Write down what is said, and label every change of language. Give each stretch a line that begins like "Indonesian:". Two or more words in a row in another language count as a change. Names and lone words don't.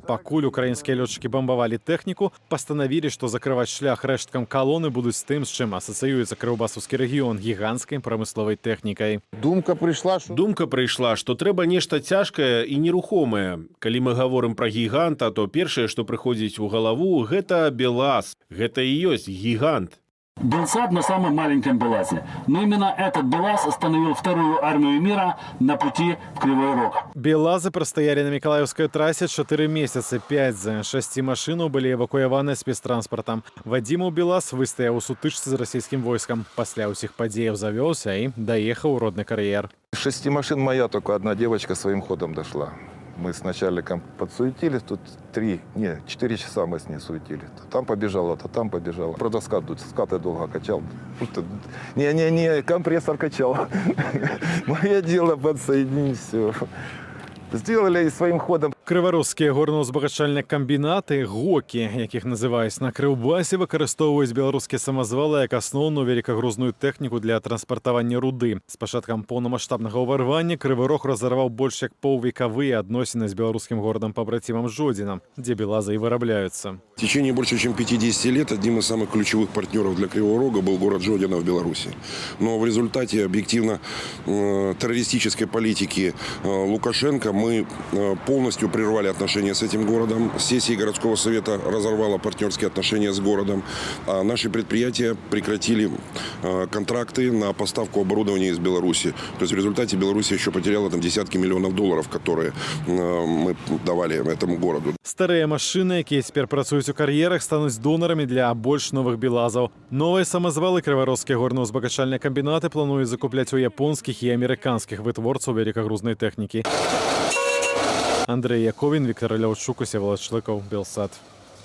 Belarusian: Пакуль украінскія лётчыкі бамбавалі тэхніку, пастанавілі, што закрываць шлях рэшткам калоны будуць з тым, з чым асацыюецца Крыўбасаўскі рэгіён гіганцкай прамысловай тэхнікай. Думка прыйшла, што трэба нешта цяжкае і нерухомае. Калі мы гаворым пра гіганта, то першае, што прыходзіць у галаву, гэта БелАЗ. Гэта і ёсць гігант.
Russian: Был сад на самом маленьком БелАЗе. Но именно этот БелАЗ остановил вторую армию мира на пути в Кривой Рог. БелАЗы простояли на Миколаевской трассе 4 месяца.
Belarusian: 5 з 6 машин были эвакуяваны спецтранспортом. Вадиму БелАЗ выстаяў у сутычцы з расійскім войскам. Пасля ўсіх падзеяў завёўся і даехаў у родны кар'ер.
Russian: Из 6 машин моя только одна девочка своим ходом дошла. Мы с начальником подсуетились, тут 4 часа мы с ней суетили. То там побежала, то там побежала. Правда, скаты долго качал. Не, компрессор качал. Мое дело подсоединить все. Сделали своим ходом.
Belarusian: Крыварожскія горно-узбагачальныя камбінаты, ГОКі, якіх называюць на Крыўбасе, выкарыстоўваюць беларускія самазвалы як асноўную великагрузную тэхніку для транспартавання руды. З пачаткам поўнамаштабнага ўварвання Крывы Рог разарваў больш як паўвекавыя адносіны з беларускім горадам-пабрацімам Жодзінам, дзе белазы і вырабляюцца.
Russian: В течение больше чем 50 лет одним из самых ключевых партнеров для Кривого Рога был город Жодино в Беларуси. Но в результате объективно террористической политики Лукашенко мы полностью прервали отношения с этим городом. Сессия городского совета разорвала партнерские отношения с городом. А наши предприятия прекратили контракты на поставку оборудования из Беларуси. То есть в результате Беларусь еще потеряла там десятки миллионов долларов, которые мы давали этому городу.
Belarusian: Старыя машыны, якія цяпер працуюць у кар'ерах, стануць донарамі для больш новых белазаў. Новыя самазвалы крыварожскія горна-узбагачальныя камбінаты плануюць закупляць у японскіх і амерыканскіх вытворцаў великагрузнай тэхнікі. Андрій Яковін, Віктор Лявчук, Всеволод Шликов, Білсад.